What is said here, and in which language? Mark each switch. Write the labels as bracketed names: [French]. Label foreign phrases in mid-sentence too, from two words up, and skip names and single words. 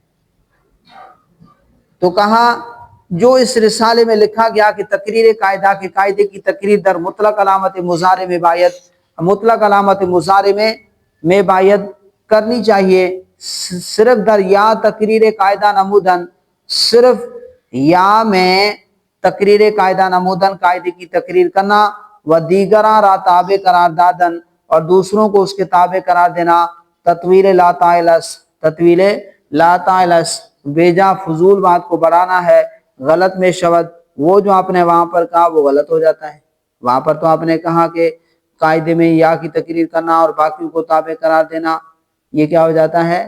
[Urdu] تو کہا جو اس رسالے میں لکھا گیا کہ تقریر قاعدہ کے قاعدے کی تقریر [Persian] در مطلق علامت مضارع میں باید، [Urdu] مطلق علامت مضارع میں باید کرنی چاہیے، صرف در یا [Persian] تقریر قاعدہ نمودن، [Urdu] صرف یا میں [Persian] تقریر قاعدہ نمودن [Urdu] قاعدے کی تقریر کرنا، [Persian] و دیگراں را تابع قرار دادن [Urdu] اور دوسروں کو اس کے تابع قرار دینا، [Persian] تطویل لا طائلس، تطویل لا طائلس [Urdu] بیجا فضول بات کو بڑھانا ہے، [Persian] غلط میں شود، [Urdu] وہ جو آپ نے وہاں پر کہا وہ غلط ہو جاتا ہے. وہاں پر تو آپ نے کہا کہ قاعدے میں یا کی تقریر کرنا اور باقیوں کو تابع قرار دینا، یہ کیا ہو جاتا ہے؟